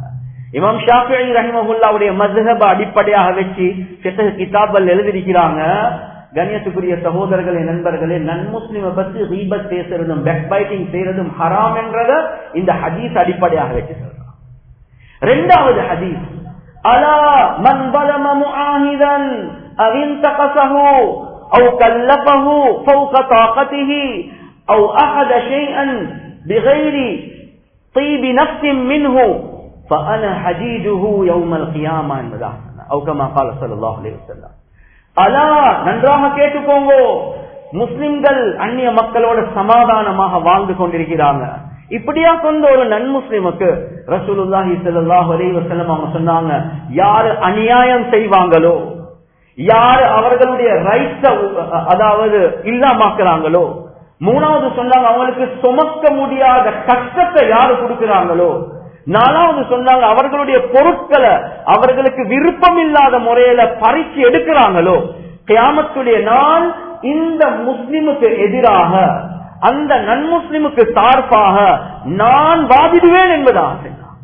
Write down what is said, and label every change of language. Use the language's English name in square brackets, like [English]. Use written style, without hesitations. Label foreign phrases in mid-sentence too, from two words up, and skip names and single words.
[Tamil] இமாம் ஷாஃபிஈ ரஹிமஹுல்லாஹ்வுடைய மஸ்ஹப் அடிப்படையாக வச்சு ஃபிக்ஹ் கிதாபல் எழுதியிருக்கிறாங்க. கண்ணியத்துக்குரிய சகோதரர்களே நண்பர்களே, நன்முஸ்லிமை பத்தி கீபத் பேசுறதும் [English] back biting [Tamil] செய்யறதும் ஹராம் என்றத இந்த ஹதீஸ் அடிப்படையாக வச்சு சொல்றாங்க. இரண்டாவது ஹதீஸ், [Arabic] ألا من ظلم معاهدا او انتقصه او كلفه فوق طاقته او اخذ شيئا بغير طيب نفس منه فانا حديده يوم القيامه என்பதா او كما قال صلى الله عليه وسلم. [Tamil] அலா, நன்றாக கேட்டுக்கோங்க, முஸ்லிம்கள் அந்நிய மக்களோட சமாதானமாக வாழ்ந்து கொண்டிருக்கிறாங்க. இப்படியா கொண்ட ஒரு நன்முஸ்லிமுக்கு [Arabic] رسول الله صلى الله عليه وسلم [Tamil] அவங்க சொன்னாங்க, யாரு அநியாயம் செய்வாங்களோ, யாரு அவர்களுடைய ரைட்ஸ அதாவது இல்லாமக்கிறாங்களோ, மூணாவது சொன்னாங்க அவங்களுக்கு சுமக்க முடியாத கஷ்டத்தை யாரு கொடுக்கிறாங்களோ, நாலாவது சொன்னாங்க அவர்களுடைய பொருட்களை அவர்களுக்கு விருப்பம் இல்லாத முறையில பறிச்சு எடுக்கிறாங்களோ, கியாமத்துடைய நாள் இந்த முஸ்லிமுக்கு எதிராக அந்த நன்முஸ்லிமுக்கு சார்பாக நான் வாதிடுவேன் என்பதாக சொன்னார்.